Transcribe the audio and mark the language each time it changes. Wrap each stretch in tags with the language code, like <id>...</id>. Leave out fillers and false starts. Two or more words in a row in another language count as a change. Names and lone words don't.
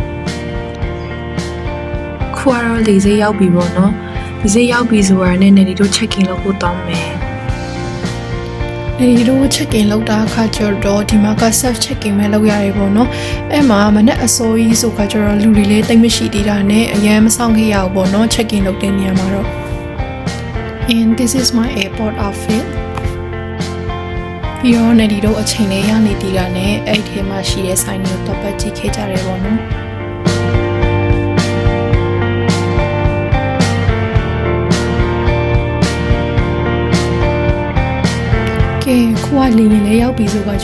<my>။ခုကတော့လေဆိပ်ရောက်ပြီပေါ့နော်။လေဆိပ်ရောက်ပြီဆိုတာနဲ့နေဒီတို့</my> <en>check in</en> <my>လုပ်ဖို့တောင်းမယ်။နေဒီတို့</my> <en>check in</en> <my>လုပ်တာအခါကျတော့ဒီမှာက</my> <en>self check in</en> <my>ပဲလုပ်ရတယ်ပေါ့နော်။အဲ့မှာမနေ့အစိုးရဆိုခါကျတော့လူတွေလည်းတိတ်မရှိသေးတာနဲ့အရင်မဆောင်ခဲ့ရဘူးပေါ့နော်</my> <en>check in</en> <my>လုပ်တဲ့နေရာမှာတော့</my> <en>And this is my airport outfit.</en> <my>ပြီးတော့နေဒီတို့အချိန်လေးရနေတည်တာနဲ့အဲ့ဒီမှာရှိတဲ့ဆိုင်တွေကိုတော့ပတ်ကြည့်ခဲ့ကြတယ်ပေါ့နော်။ကဲခုကလေရင်လေးရောက်ပြီဆိုတော့</my>